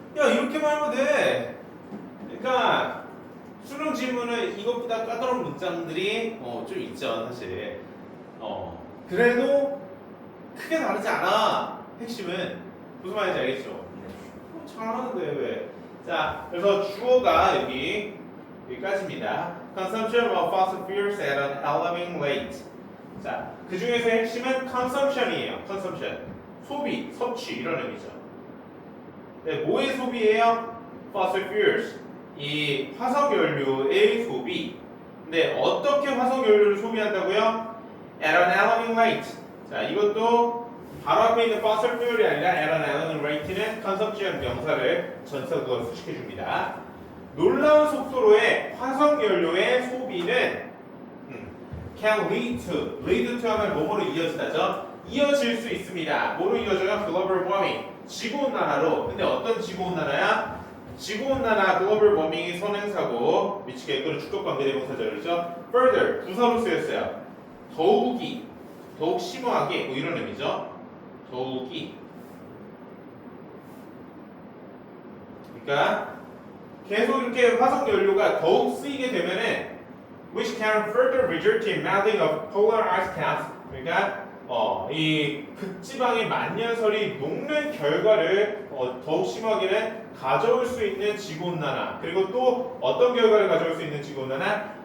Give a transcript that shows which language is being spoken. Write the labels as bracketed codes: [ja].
[ko] 야, 이렇게만 하면 돼. 그러니까 수능 질문은 이것보다 까다로운 문장들이 좀 있죠, 사실. 그래도 크게 다르지 않아. 핵심은 무슨 말인지 알겠죠? 잘하는데 왜? 자, 그래서 주어가 여기까지입니다. [en] Consumption of fossil fuels at an alarming rate. [ko] 자, 그 중에서 핵심은 consumption이에요. consumption. 소비, 섭취 이런 의미죠. 네, 뭐의 소비예요? fossil fuels. 이 화석연료의 소비. 근데 어떻게 화석연료를 소비한다고요? [en] At an alarming rate. [ko] 자, 이것도 바로 앞에 있는 fossil fuel이 아니라 [en] at an alarming rate [ko] 는 consumption 명사를 전사구가 수식해줍니다. 놀라운 속도로의 화석연료의 소비는 [en] can lead to [ko] 하면 뭐뭐로 이어지다죠? 이어질 수 있습니다. 뭐로 이어져요? global warming. 지구온난화로. 근데 어떤 지구온난화야? 지구온난화 global warming이 선행사고 미치게 이끄는 주격관계대명사절이죠. further 부사로 쓰였어요. 더욱 심오하게 뭐 이런 의미죠. 더욱이. 그러니까 계속 이렇게 화석연료가 더욱 쓰이게 되면은 [en] which can further result in melting of polar ice caps. [ko] 그러니까 이 극지방의 만년설이 녹는 결과를 더욱 심하게는 가져올 수 있는 지구온난화. 그리고 또 어떤 결과를 가져올 수 있는 지구온난화?